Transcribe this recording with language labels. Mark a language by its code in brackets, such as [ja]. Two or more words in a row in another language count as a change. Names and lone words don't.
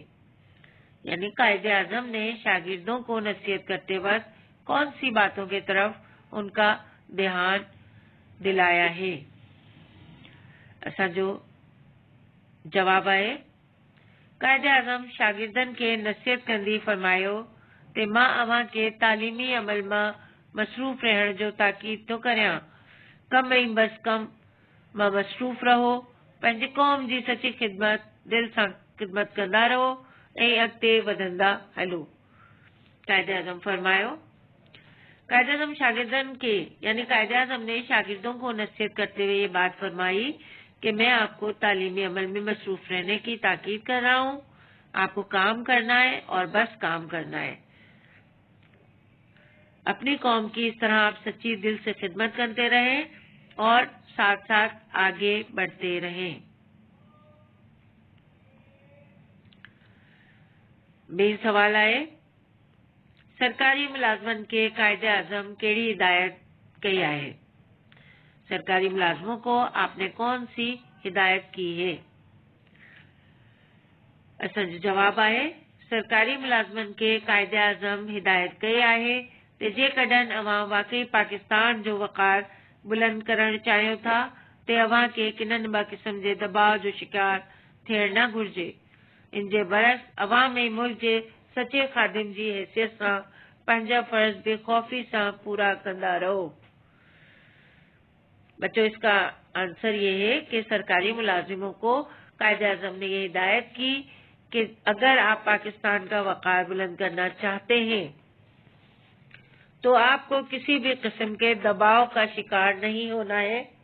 [ur] یعنی قائد اعظم نے شاگردوں کو نصیحت کرتے وقت کون سی باتوں کی طرف ان کا دھیان دلایا ہے? [sd] असांजो जवाब आहे, कायदे आज़म शागिर्दनि खे नसीहत कंदी फरमायो ते मां अव्हां खे तालीमी अमल मां मसरूफ़ रहण जो ताकीद थो करियां। कम ऐं बस कम मां मसरूफ़ रहो, पंहिंजी क़ौम जी सची ख़िदमत दिल सां ख़िदमत कंदा रहो ऐं अॻिते वधंदा हलो। कायदे आज़म फरमायो। कायदे आज़म शागिर्दन के [ur] یعنی قائد اعظم نے شاگردوں کو نصیحت کرتے ہوئے یہ بات فرمائی کہ میں آپ کو تعلیمی عمل میں مصروف رہنے کی تاکید کر رہا ہوں. آپ کو کام کرنا ہے اور بس کام کرنا ہے. اپنی قوم کی اس طرح آپ سچی دل سے خدمت کرتے رہیں اور ساتھ ساتھ آگے بڑھتے رہیں. [sd] बे सवाल आए, सरकारी मुलाजमन के कायदे आज़म केड़ी हिदायत कई है? [ur] سرکاری ملازموں کو آپ نے کون سی ہدایت کی ہے? [sd] असांजो जवाब आहे, सरकारी मुलाजमन के कायदे आज़म हिदायत कई है ते जेकॾहिं अवां वाकई पाकिस्तान जो वक़ार बुलंद करण चाहियो था ते अवां के किननि ॿ क़िस्म जे दबाव जो शिकार थियण न घुर्जे। इन जे बरस अवाम ऐं मुल्क जे सचे खादिम जी हैसियत सां पंहिंजा फर्ज बेखौफी सां पूरा कंदा रहो। [ur] بچوں، اس کا آنسر یہ ہے کہ سرکاری ملازموں کو قائد اعظم نے یہ ہدایت کی کہ اگر آپ پاکستان کا وقار بلند کرنا چاہتے ہیں تو آپ کو کسی بھی قسم کے دباؤ کا شکار نہیں ہونا ہے.